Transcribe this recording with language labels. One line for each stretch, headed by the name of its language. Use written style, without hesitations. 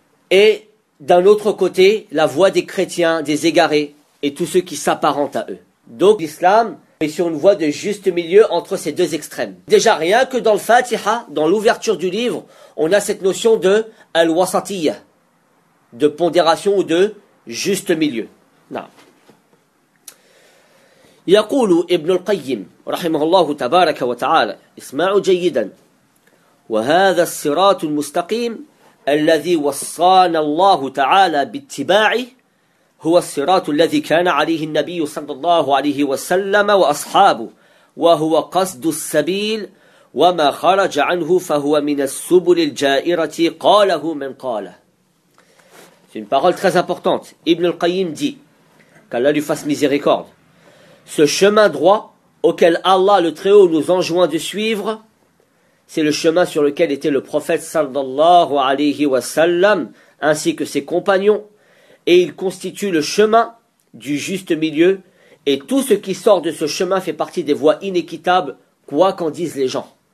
French: Et d'un autre côté, la voie des chrétiens, des égarés, et tous ceux qui s'apparentent à eux. Donc l'islam mais sur une voie de juste milieu entre ces deux extrêmes. Déjà, rien que dans le Fatiha, dans l'ouverture du livre, on a cette notion de al-wasatiyya, de pondération ou de juste milieu. Non.
Arabic: Yaqulu Ibn al-Qayyim, rahimahullahu tabaraka wa ta'ala, isma'u jayidan, wa hadha siratu al-mustaqim, alladhi wassana Allahu ta'ala bittiba'i, هو الصراط الذي كان عليه النبي صلى الله عليه وسلم وأصحابه وهو قصد السبيل وما خرج عنه فهو من السبل الجائرة قاله من قاله.
French: C'est une parole très importante. Ibn al-Qayyim dit, qu'Allah lui fasse miséricorde, ce chemin droit auquel Allah le Très-Haut nous enjoint de suivre, c'est le chemin sur lequel était le prophète
Arabic: sallallahu alayhi wa sallam
French: ainsi que ses compagnons, et il constitue le chemin du juste milieu, et tout ce qui sort de ce chemin fait partie des voies inéquitables, quoi qu'en disent les gens.